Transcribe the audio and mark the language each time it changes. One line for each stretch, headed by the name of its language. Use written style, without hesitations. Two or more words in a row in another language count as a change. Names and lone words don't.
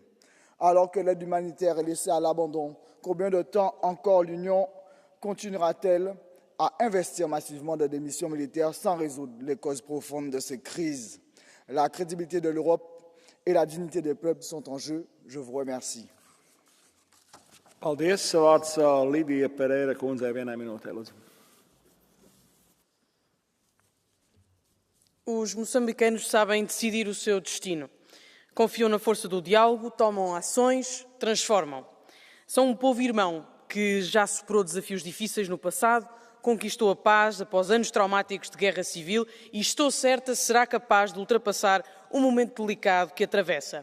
French: Alors que l'aide humanitaire est laissée à l'abandon, combien de temps encore l'Union continuera-t-elle à investir massivement dans des missions militaires sans résoudre les causes profondes de ces crises? La crédibilité de l'Europe et la dignité des peuples sont en jeu. Je vous remercie.
Latvian: Paldies. Vārds Lidija Pereira kundzei 1 minūtei, lūdzu.
Portuguese: Os moçambicanos sabem decidir o seu destino. Confiam na força do diálogo, tomam ações, transformam. São um povo irmão que já superou desafios difíceis no passado, conquistou a paz após anos traumáticos de guerra civil e, estou certa, será capaz de ultrapassar um momento delicado que atravessa.